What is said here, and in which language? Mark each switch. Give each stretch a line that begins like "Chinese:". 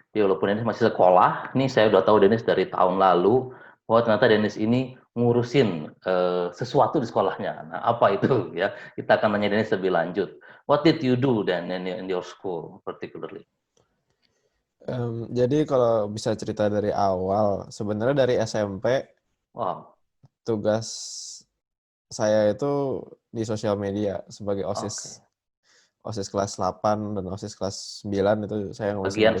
Indonesian: Jadi walaupun Dennis masih sekolah, nih saya udah tahu Dennis dari tahun lalu, bahwa ternyata Dennis ini ngurusin sesuatu di sekolahnya. Nah, apa itu ya? Kita akan nanya Dennis lebih lanjut.
English: What did you do then in your school particularly?
Indonesian: Jadi kalau bisa cerita dari awal, sebenarnya dari SMP Wow, tugas saya itu di sosial media sebagai oke. OSIS. OSIS kelas 8 dan OSIS kelas 9 itu saya Bagian ngurusin-ngurusin